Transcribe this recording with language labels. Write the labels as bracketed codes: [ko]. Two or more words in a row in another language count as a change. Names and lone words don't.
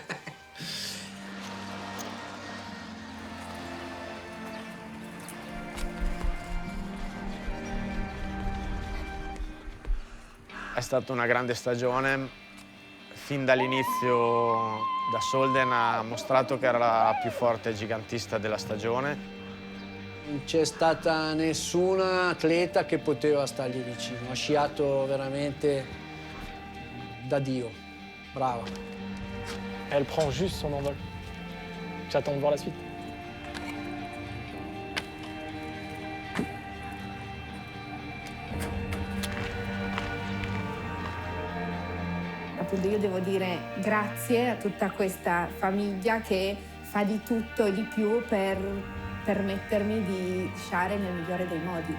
[it] È stata una grande stagione, fin dall'inizio da Solden ha mostrato che era la più forte gigantista della stagione. Non c'è stata nessuna atleta che poteva stargli vicino, ha sciato veramente da Dio, brava. [fr] Elle prend juste son envol. J'attends de voir la suite. [it] Appunto io devo dire grazie a tutta questa famiglia che fa di tutto e di più per permettermi di sciare nel migliore dei modi.